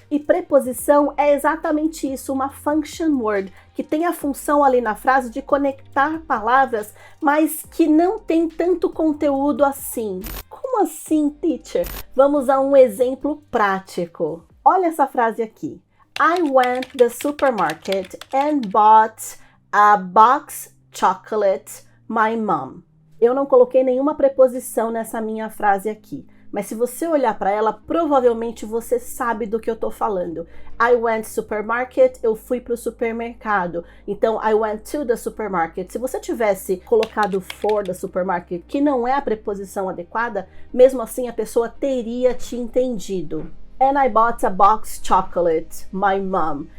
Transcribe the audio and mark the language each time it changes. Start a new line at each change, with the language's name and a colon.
Portuguese: E preposição é exatamente isso, uma function word, que tem a função ali na frase de conectar palavras, mas que não tem tanto conteúdo assim. Como assim, teacher? Vamos a um exemplo prático. Olha essa frase aqui.
English: I went to the supermarket and bought a box chocolate my mom.
Portuguese: Eu não coloquei nenhuma preposição nessa minha frase aqui, mas se você olhar para ela, provavelmente você sabe do que eu tô falando.
English: I went to supermarket,
Portuguese: eu fui para o supermercado. Então,
English: I went to the supermarket.
Portuguese: Se você tivesse colocado
English: for the supermarket,
Portuguese: que não é a preposição adequada, mesmo assim a pessoa teria te entendido.
English: And I bought a box chocolate, my mom.